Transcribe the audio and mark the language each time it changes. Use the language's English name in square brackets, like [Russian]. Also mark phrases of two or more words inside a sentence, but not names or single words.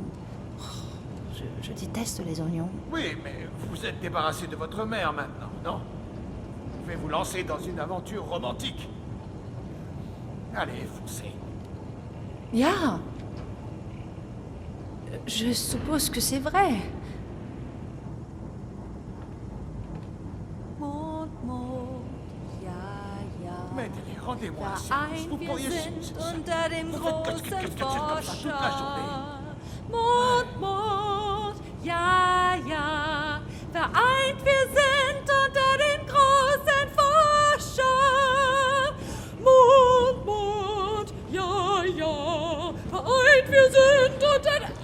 [French] Oh, je déteste les oignons. Oui, mais vous êtes débarrassé de votre mère maintenant, non? Vous pouvez vous lancer dans une aventure romantique. Allez, foncez. Ya! Je suppose que c'est vrai. [German] Mond, Mond, ja, ja. [French] Mais rendez-moi un service. Vous [German] Vereint, [French] pourriez... [German] wir sind unter dem [French] Vous faites [German] großen [French] comme ça toute la journée. [German] Forscher. Mond, Mond, ja, ja. Vereint, wir sind unter dem großen Forscher. Mond, Mond, ja, ja. Vereint, wir sind unter...